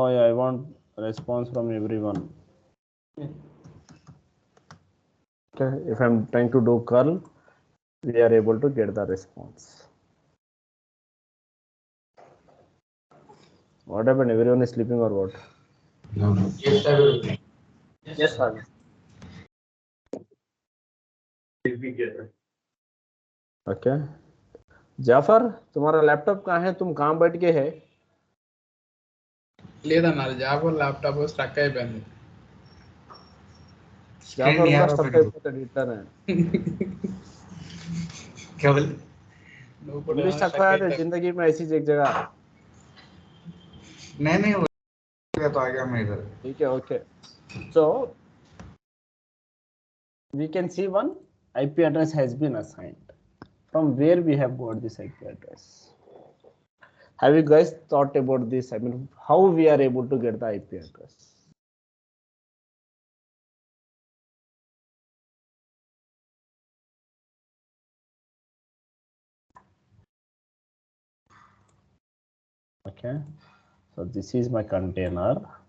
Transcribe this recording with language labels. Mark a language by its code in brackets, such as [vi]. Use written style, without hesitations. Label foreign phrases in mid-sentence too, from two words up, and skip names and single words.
[en] I want response from everyone. Okay, if I'm trying to do curl, we are able to get the response. What happened? Everyone is sleeping or what? No, no. Yes, I will. Yes, sir. [hi] ओके जाफर, तुम्हारा लैपटॉप कहाँ है? तुम कहाँ बैठ के है? [te] లేదన్నా అది [en] job laptop struck [te] అయిపోయింది. जाफर కూడా స్టక్ అయిపోతాడు ఇట్లానే. నువ్వు [hi] तुम [te] కూడా [hi] भी स्टक [te] స్ట్రక్ [hi] हुआ है [te] అయితే [hi] जिंदगी में ऐसी एक जगह. नहीं तो आ गया मैं इधर. ठीक है, ओके. [en] So we can see one IP address has been assigned. From where we have got this IP address? Have you guys thought about this? I mean, how we are able to get the IP address? Okay, so this is my container.